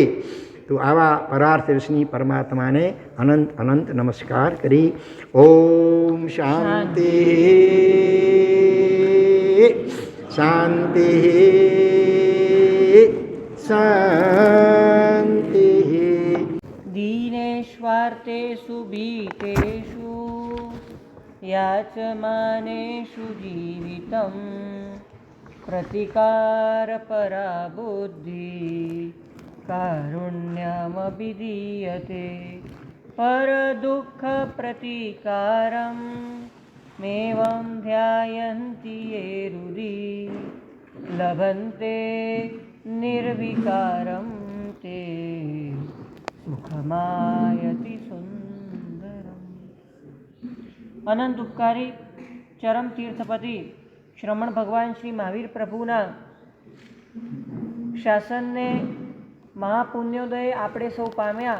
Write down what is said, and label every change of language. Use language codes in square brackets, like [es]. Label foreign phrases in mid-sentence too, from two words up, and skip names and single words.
[gu] તો આવા પરાર્થ વિષ્ણુ પરમાત્માને અનંત અનંત નમસ્કાર કરી [sa] ओम शांति शांति शांति. दीनेष्वार्तेषु भीतेषु याचमानेषु जीवितं प्रतिकारपरा बुद्धि कारुण्यमभिधीयते परदुःखप्रतीकारं मेवं ध्यायन्ति ये हृदि लभन्ते निर्विकारं ते सुखमायति सुंदरम. [gu] અનંત ઉપકારી ચરમ તીર્થપતિ શ્રમણ ભગવાન શ્રી મહાવીર પ્રભુના શાસનને મહાપુણ્યોદય આપણે સૌ પામ્યા.